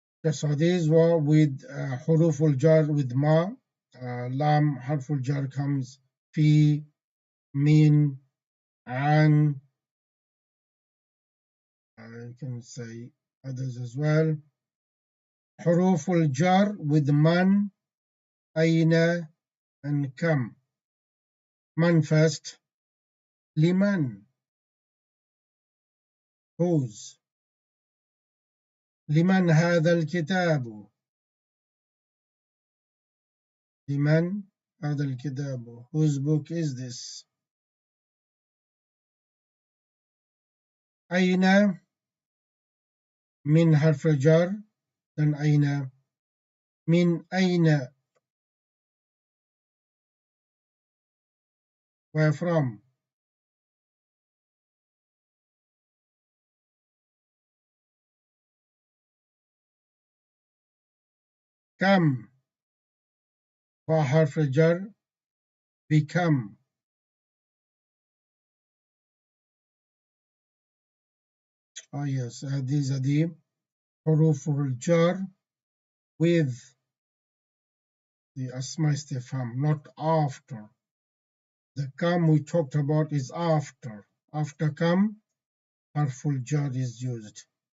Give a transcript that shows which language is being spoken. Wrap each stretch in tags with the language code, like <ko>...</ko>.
<en>So these were with حروف الجر with ma. Lam حرف الجر comes في, min, an. You can say others as well. حروف الجر with man, أين, and كم. Man first. لمن, whose.</en> <ar>لمن هذا الكتاب. لمن هذا الكتاب.</ar> <en>Whose book is this?</en> <ar>أين من حرف الجر. Then أين. من أين,</ar> <en>where from.</en> <ar>كم وحرف الجر become.</ar> <en>Oh yes, these are the حروف الجر with the asma istifham, not after. The kam we talked about is after. After kam, harful jar is used.</en>